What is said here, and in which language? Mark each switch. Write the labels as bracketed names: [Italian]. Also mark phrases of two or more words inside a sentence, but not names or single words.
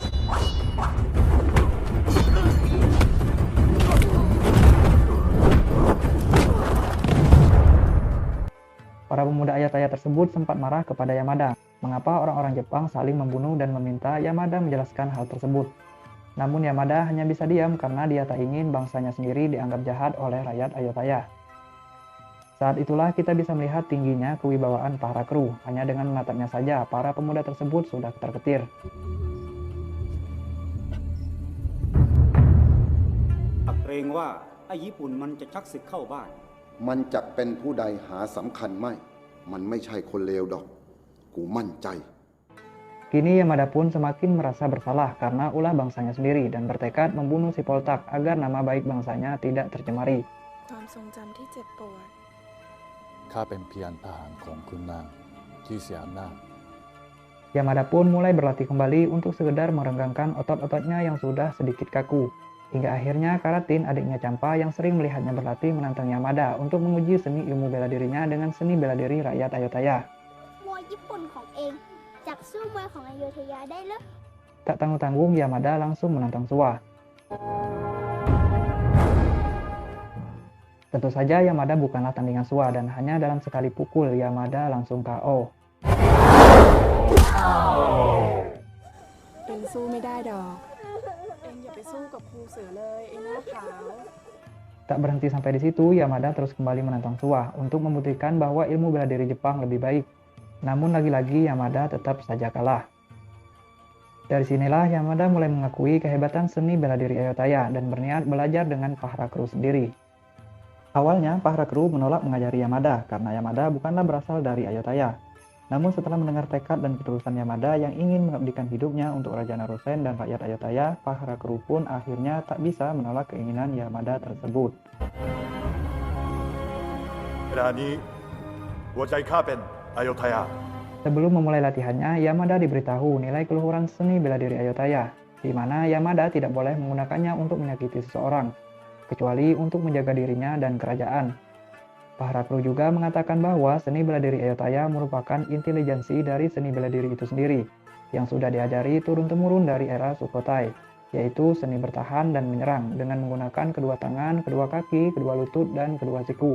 [Indonesian] Para pemuda Ayutthaya tersebut sempat marah kepada Yamada, mengapa orang-orang Jepang saling membunuh dan meminta Yamada menjelaskan hal tersebut. Namun Yamada hanya bisa diam karena dia tak ingin bangsanya sendiri dianggap jahat oleh rakyat Ayutthaya. Saat itulah kita bisa melihat tingginya kewibawaan para kru. Hanya dengan menatapnya saja, para pemuda tersebut sudah ketar-ketir. [Thai] เกรงว่าไอ้ญี่ปุ่นมันจะชักศึกเข้าบ้าน มันจะเป็นผู้ใดหาสำคัญไม่ มันไม่ใช่คนเลวดอก กูมั่นใจ [Indonesian] Kini Yamada pun semakin merasa bersalah karena ulah bangsanya sendiri dan bertekad membunuh si Poltak agar nama baik bangsanya tidak tercemari. [Thai] ความทรงจำที่เจ็บปวด ข้าเป็นเพียงทหารของคุณนางที่เสียอำนาจ [Indonesian] Yamada pun mulai berlatih kembali untuk sekedar merenggangkan otot-ototnya yang sudah sedikit kaku. Hingga akhirnya Karatin, adiknya Champa yang sering melihatnya berlatih menantang Yamada untuk menguji seni ilmu bela dirinya dengan seni bela diri rakyat Ayutthaya. [Thai] มวยญี่ปุ่นของเองจักสู้มวยของอโยธยาได้เหรอ [Indonesian] Tak tanggung-tanggung Yamada langsung menantang Suwa. Tentu saja Yamada bukanlah tandingan Suwa dan hanya dalam sekali pukul Yamada langsung KO. [Thai] เองสู้ไม่ได้ดอก เองอย่าไปสู้กับครูเสือเลยไอ้หน้าขาว [Indonesian] Tak berhenti sampai di situ, Yamada terus kembali menantang Suwa untuk membuktikan bahwa ilmu bela diri Jepang lebih baik. Namun lagi-lagi Yamada tetap saja kalah. Dari sinilah Yamada mulai mengakui kehebatan seni bela diri Ayutthaya dan berniat belajar dengan Pahara Kru sendiri. Awalnya Pahara Kru menolak mengajari Yamada karena Yamada bukanlah berasal dari Ayutthaya. Namun setelah mendengar tekad dan ketulusan Yamada yang ingin mengabdikan hidupnya untuk Raja Narusen dan rakyat Ayutthaya, Pahara Kru pun akhirnya tak bisa menolak keinginan Yamada tersebut. [Thai] เวลานี้หัวใจข้าเป็นอโยธยา [Indonesian] Sebelum memulai latihannya, Yamada diberitahu nilai keluhuran seni bela diri Ayutthaya, di mana Yamada tidak boleh menggunakannya untuk menyakiti seseorang, kecuali untuk menjaga dirinya dan kerajaan. Pahara Kru juga mengatakan bahwa seni bela diri Ayutthaya merupakan intelijensi dari seni bela diri itu sendiri, yang sudah diajari turun-temurun dari era Sukhothai, yaitu seni bertahan dan menyerang dengan menggunakan kedua tangan, kedua kaki, kedua lutut, dan kedua siku.